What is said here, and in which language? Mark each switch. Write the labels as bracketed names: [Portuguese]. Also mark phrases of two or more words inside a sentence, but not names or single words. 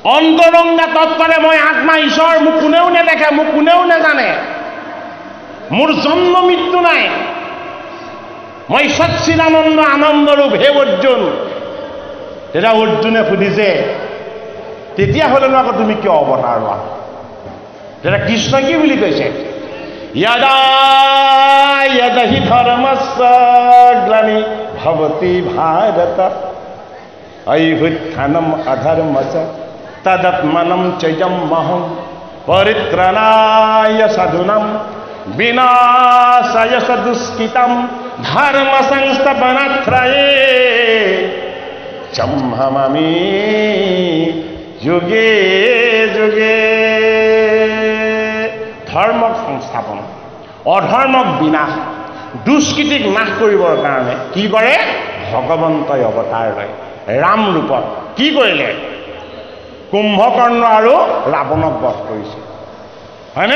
[Assamese] অন্তৰংগা তত্ত্বৰে মই আত্মা ঈশ্বৰ, মোক কোনেও নেদেখে, মোক কোনেও নেজানে, মোৰ জন্ম মৃত্যু নাই, মই সচ্চিদানন্দ আনন্দৰূপ, হে অৰ্জুন। তেতিয়া অৰ্জুনে সুধিছে, তেতিয়াহ'লেনো আকৌ তুমি কিয় অৱতাৰ লোৱা? তেতিয়া কৃষ্ণই কি বুলি কৈছে? [Sanskrit] यदा यदहि धर्मस्य ग्लानि भवति भारत अभ्युत्थानम् अधर्मस्य तदात्मनं चैजमहं परित्राणाय साधूनां विनाशाय दुष्कृतं धर्म संस्थापनार्थये सम्भवामि युगे युगे। [Assamese] ধৰ্মক সংস্থাপন, অধৰ্মক বিনাশ, দুষ্কৃতিক নাশ কৰিবৰ কাৰণে কি কৰে? ভগৱন্তই অৱতাৰ লয় ৰাম ৰূপত। কি কৰিলে? কুম্ভকৰ্ণ আৰু ৰাৱণক বধ কৰিছে, হয়নে?